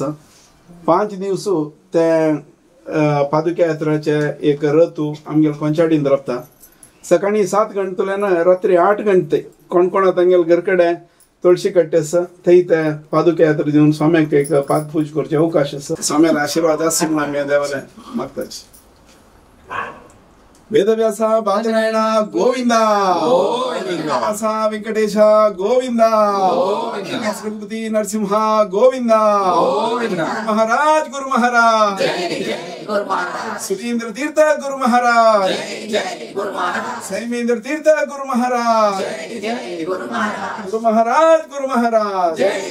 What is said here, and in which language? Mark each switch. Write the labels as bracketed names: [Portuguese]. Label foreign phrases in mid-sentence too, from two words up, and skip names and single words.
[Konkani] 5 दिवस ते पादुका यात्राचे एक रथ आमगेल कोंचाडीन रावता सकाळी 7 गंटल्यान रात्री 8 गंटे कोण कोण तांगेल घरकडे तुळशी कट्टे आसा थंय ते पादुका यात्रा दिवन स्वाम्याक एक पाद पूज करचे अवकाश आसा स्वाम्यार आशीर्वाद आसा म्हूण आमी देवाले मागताचे वेदव्यास बालनारायण गोविंदा व्यास वेंकटेश गोविंदा श्रीपति नरसिंह गोविंदा महाराज गुरु महाराज सुधींद्र तीर्थ गुरु महाराज संयमेंद्र तीर्थ गुरु महाराज गुरु महाराज गुरु महाराज